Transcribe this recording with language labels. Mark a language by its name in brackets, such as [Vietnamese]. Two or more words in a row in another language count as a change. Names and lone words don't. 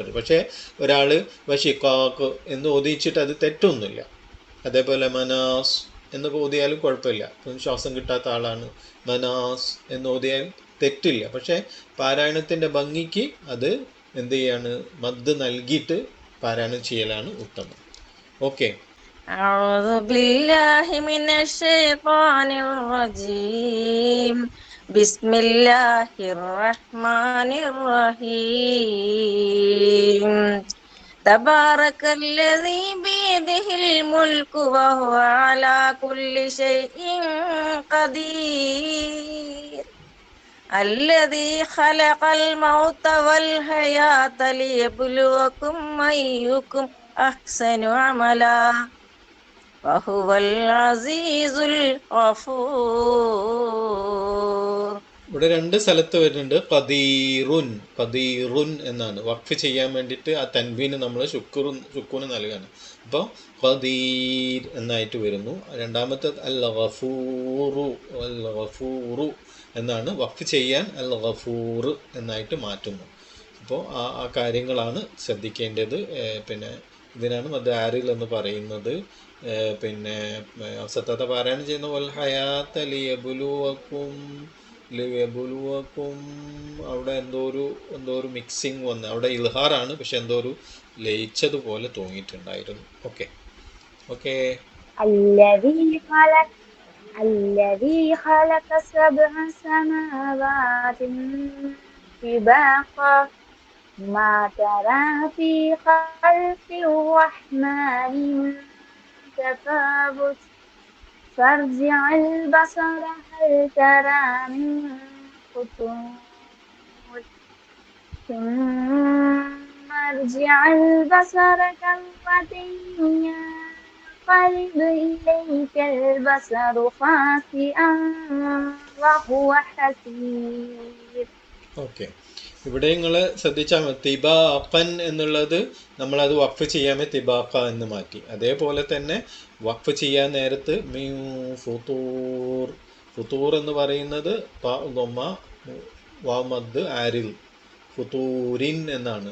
[Malayalam] പക്ഷേ ഒരാൾ വശിഖാഖ് എന്ന് ഓദിച്ചിട്ട് അത് തെറ്റൊന്നുമില്ല. അതേപോലെ മനാസ് എന്ന് ഓതിയാലും കുഴപ്പമില്ല. ശ്വാസം കിട്ടാത്ത ആളാണ്, മനാസ് എന്ന് ഓതിയാലും തെറ്റില്ല. പക്ഷേ പാരായണത്തിൻ്റെ ഭംഗിക്ക് അത് എന്ത് ചെയ്യാണ്? മദ് നൽകിയിട്ട് പാരായണം ചെയ്യലാണ് ഉത്തമം. ഓക്കെ, [Arabic] أعوذ بالله من الشيطان الرجيم. بسم الله الرحمن الرحيم. تبارك الذي بيده الملك وهو على كل شيء قدير. الذي خلق الموت والحياة ليبلوكم أيكم أحسن عملا وهو العزيز الغفور. [Malayalam] ഇവിടെ 2 സ്ഥലത്ത് വരുന്നുണ്ട് [Arabic] قديرٌ قديرٌ [Malayalam] എന്നാണ്. വഖഫ് ചെയ്യാൻ വേണ്ടിയിട്ട് ആ തൻവീന് നമ്മൾ ശുക്കൂന് നൽകുകയാണ്. അപ്പോൾ ഖദീർ എന്നായിട്ട് വരുന്നു. രണ്ടാമത്തെ [Arabic] الغفورُ الغفورُ [Malayalam] എന്നാണ്. വഖഫ് ചെയ്യാൻ [Arabic] الغفور [Malayalam] എന്നായിട്ട് മാറ്റുന്നു. അപ്പോൾ ആ കാര്യങ്ങളാണ് ശ്രദ്ധിക്കേണ്ടത്. പിന്നെ ഇതിനാണ് [Arabic] مد عارض [Malayalam] എന്ന് പറയുന്നത്. പിന്നെ സത്തത പാരായണം ചെയ്യുന്ന [Arabic] والحياة ليبلوكم، ليبلوكم, [Malayalam] അവിടെ എന്തോ ഒരു മിക്സിങ് വന്ന് അവിടെ ഇൽഹാറാണ്, പക്ഷെ എന്തോ ഒരു ലയിച്ചതുപോലെ തോന്നിയിട്ടുണ്ടായിരുന്നു. [English] okay okay. [Arabic] الذي خلق 7 سماوات طباقا ما ترى في خلق الرحمن من تفاوت فارجع البصر هل ترى من المقتول ثم ارجع البصر كرتين ينقلب إليك البصر خاسئا وهو حسير. [Malayalam] ഓക്കെ, ഇവിടെ നിങ്ങൾ ശ്രദ്ധിച്ചാൽ മതി, തിബാഖൻ എന്നുള്ളത് നമ്മളത് വഖഫ് ചെയ്യാമേ തിബാഖ എന്ന് മാറ്റി. അതേപോലെ തന്നെ വഖഫ് ചെയ്യാൻ നേരത്ത് [Arabic] من فطور، فطور [Malayalam] എന്ന് പറയുന്നത് [Arabic] ومد عارض فطورٍ [Malayalam] എന്നാണ്.